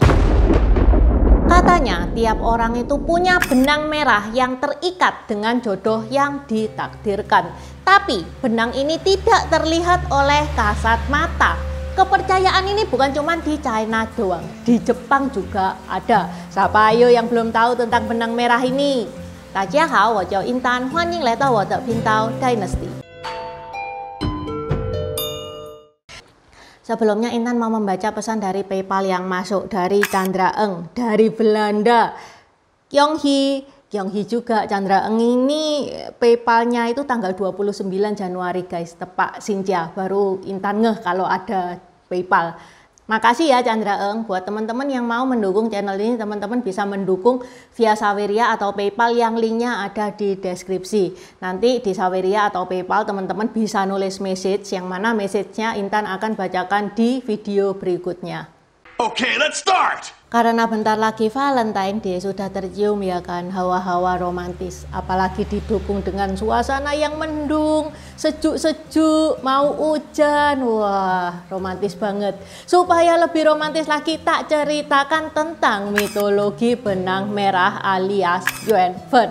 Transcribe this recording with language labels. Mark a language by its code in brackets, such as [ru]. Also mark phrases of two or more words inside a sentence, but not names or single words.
[id] Katanya tiap orang itu punya benang merah yang terikat dengan jodoh yang ditakdirkan. Tapi benang ini tidak terlihat oleh kasat mata. Kepercayaan ini bukan cuma di China doang, di Jepang juga ada. Siapa ayo yang belum tahu tentang benang merah ini? [zh] 大家好，我叫 Intan， 欢迎来到我的频道 Dynasty。 [id] Sebelumnya Intan mau membaca pesan dari PayPal yang masuk dari Chandra Eng dari Belanda. Kyonghi juga. Chandra Eng ini PayPalnya itu tanggal 29 Januari guys, tepak Sinja. Baru Intan ngeh kalau ada PayPal. Makasih ya Chandra Eng. Buat teman-teman yang mau mendukung channel ini, teman-teman bisa mendukung via Saweria atau PayPal yang linknya ada di deskripsi. Nanti di Saweria atau PayPal teman-teman bisa nulis message, yang mana message-nya Intan akan bacakan di video berikutnya. [en] Okay, let's start! [id] Karena bentar lagi Valentine Day, sudah tercium ya kan hawa-hawa romantis. Apalagi didukung dengan suasana yang mendung, sejuk-sejuk, mau hujan. Wah, romantis banget. Supaya lebih romantis lagi, tak ceritakan tentang mitologi benang merah alias Yuen Fen.